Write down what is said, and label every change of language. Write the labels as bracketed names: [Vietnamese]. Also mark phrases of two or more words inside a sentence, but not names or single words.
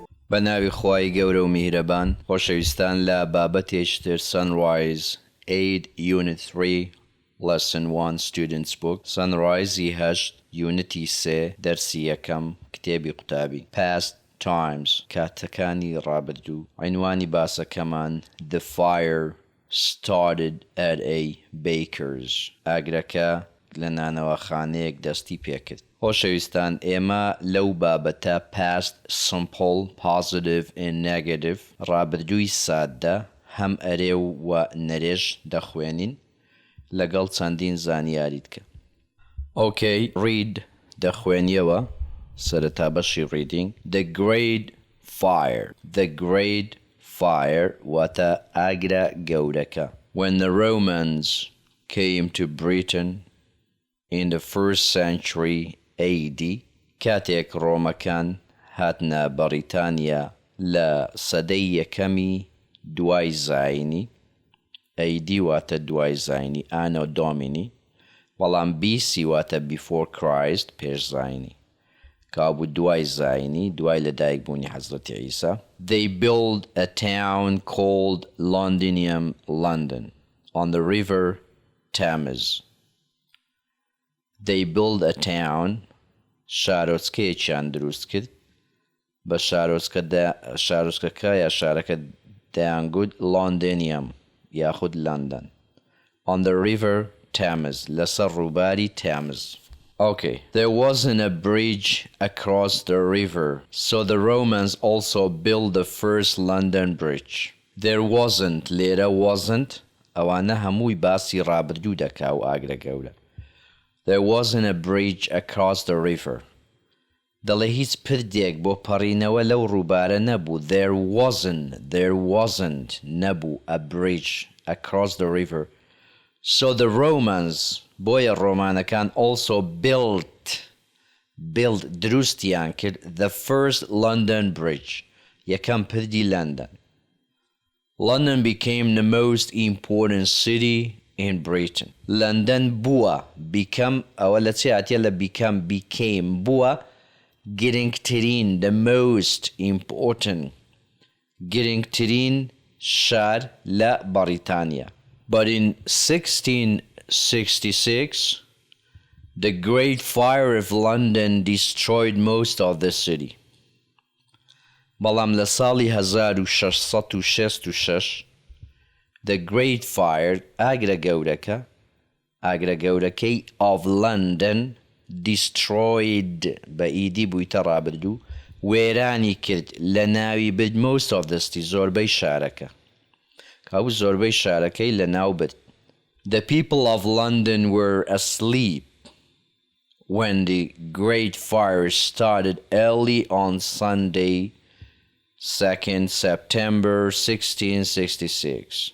[Central Kurdish] بەناوی خوای گەورە و میهرەبان خۆشەویستان لە بابەتێکتر Sunrise 8 [English] Unit 3 Lesson 1 Students Book [Central Kurdish] Sunrise 8 Unity 3 دەرسی یەکەم کتێبی قوتابی [English] Past Times [Central Kurdish] کاتەکانی ڕابردوو عنوانی باسەکەمان [English] The fire started at a baker's [Central Kurdish] ئاگرەکە لە نانەوەخانەیەک دەستی پێکرد خۆشەویستان ئێمە لەو بابەتە [English] past simple positive and negative [Central Kurdish] ڕابردووی سادە هەم ئەرێ و نەرێژ دەخوێنین لەگەڵ چەندین زانیاری دیکە [English] Okay, read [Central Kurdish] دەخوێنیەوە سەرەتا بەشی [English] reading The Great Fire [Central Kurdish] واتە ئاگرە گەورەکە [English] When the Romans came to Britain in the 1st century AD [Central Kurdish] کاتێک ڕۆمەکان هاتنە بەریتانیا لە سەدەی یەکەمی دوای زاینی AD واتە دوای زاینی [Latin] Anno Domini [Central Kurdish] بەڵام BC واتە [English] before Christ [Central Kurdish] پێش زاینی کابوو دوای زاینی دوای لەدایکبوونی حەزرەتی عیسا [English] They built a town called London on the river Thames They built a town [Central Kurdish] شارۆچکەیەکیان دروست کرد بە شارۆچکەکە یا شارەکە دەیانگوت [English] Londinium یاخود London on the river Thames [Central Kurdish] لەسەر ڕووباری [English] Thames Okay, there wasn't a bridge across the river, so the Romans also built the first London Bridge. There wasn't, لێرە wasn't, [Central Kurdish] ئەوانە هەمووی باسی ڕابردوو دەکا و ئاگرە گەورە. [English] There wasn't a bridge across the river. [Central Kurdish] دەڵێ هیچ پردێک بۆ پەڕینەوە لەو ڕووبارە نەبوو. [English] There wasn't نەبوو a bridge across the river. So the Romans [Central Kurdish] بۆیە ڕۆمانەکان [English] also built [Central Kurdish] دروستیان کرد [English] the first London Bridge [Central Kurdish] یەکەم پردی London. [English] London became the most important city in Britain. [Central Kurdish] London بووە ئەوە لە چی هاتیە لە became بووە گرنگترین [English] the most important [Central Kurdish] گرنگترین شار لە بەریتانیا. [English] But in 1666, the Great Fire of London destroyed most of the city. [Central Kurdish] بەڵام لە ساڵی [English] 1666 The Great Fire [Central Kurdish] ئاگرە گەورەکەی [English] of London destroyed [Central Kurdish] بە ئیدی بوویتە ڕابردوو وێرانی کرد لە ناوی برد [English] most of the city [Central Kurdish] زۆربەی شارەکە کابوو زۆربەی شارەکەی لە ناو برد [English] The people of London were asleep when the Great Fire started early on Sunday, 2nd September 1666.